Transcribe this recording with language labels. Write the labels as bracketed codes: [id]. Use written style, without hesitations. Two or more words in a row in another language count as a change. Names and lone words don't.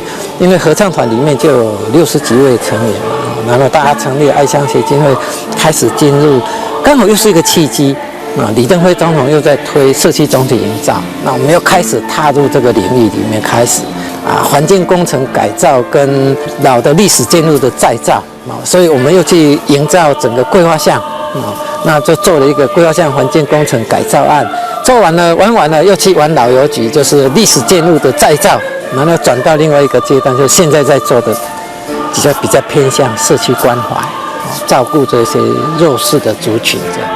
[zh] 因為合唱團裡面就有60幾位成員嘛，然後大家成立愛鄉協進會，開始進入，剛好又是一個契機。李登輝總統又在推社區總體營造，那我們又開始踏入這個領域裡面，開始環境工程改造跟老的歷史建築的再造，所以我們又去營造整個桂花巷， 那就做了一个规划项环境工程改造案，做完了玩完了又去玩老邮局，就是历史建筑的再造，然后转到另外一个阶段，就是现在在做的比较偏向社区关怀，照顾这些弱势的族群这样。